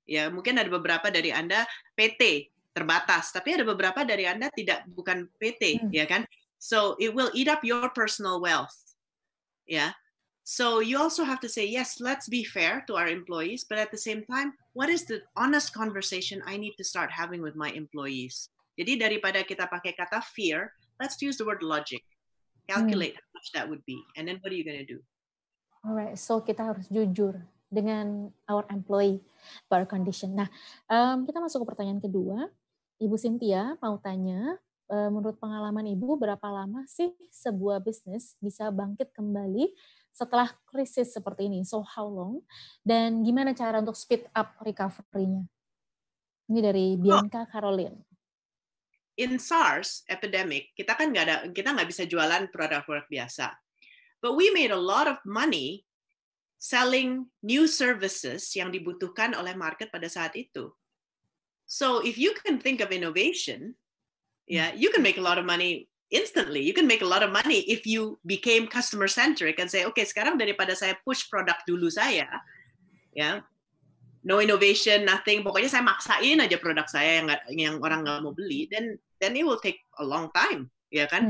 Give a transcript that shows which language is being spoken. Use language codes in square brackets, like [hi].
[id] Ya, mungkin ada beberapa dari Anda PT terbatas, tapi ada beberapa dari Anda bukan PT, ya kan? [en] So it will eat up your personal wealth. Yeah. So you also have to say, yes, let's be fair to our employees, but at the same time, what is the honest conversation I need to start having with my employees? [id] Jadi daripada kita pakai kata fear, [en] let's use the word logic. Calculate how much that would be, and then what are you going to do? Alright, so [id] kita harus jujur dengan [en] our employee per condition. [id] Nah, kita masuk ke pertanyaan kedua. Ibu Cynthia mau tanya, menurut pengalaman Ibu, berapa lama sih sebuah bisnis bisa bangkit kembali setelah krisis seperti ini? [en] So how long? [id] Dan gimana cara untuk speed up recovery-nya? Ini dari Bianca Caroline. [en] In SARS epidemic, [id] kita nggak bisa jualan produk-produk biasa. [en] But we made a lot of money selling new services [id] yang dibutuhkan oleh market pada saat itu. [en] So if you can think of innovation, yeah, you can make a lot of money instantly. You can make a lot of money if you became customer centric and say, okay, [id] sekarang daripada saya push produk dulu saya, [en] ya, no innovation, nothing. [id] Pokoknya saya maksain aja produk saya yang orang nggak mau beli, [en] then it will take a long time, [id] ya kan?